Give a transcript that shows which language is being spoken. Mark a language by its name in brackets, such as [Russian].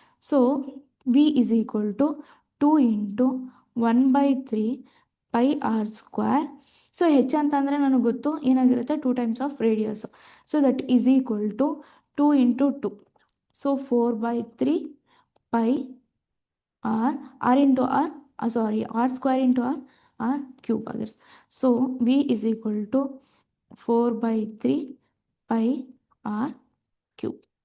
[English] So V is equal to 2 into 1/3πr square. [Kannada] So H ಅಂತಂದರೆ ನನಗೆ ಗೊತ್ತು ಏನಾಗಿರುತ್ತೆ, [English] 2 times of radius. So that is equal to 2 into 2, so 4/3πr, r into r, r square into r cube ಆಗಿರುತ್ತೆ. So V is equal to 4/3πr cube.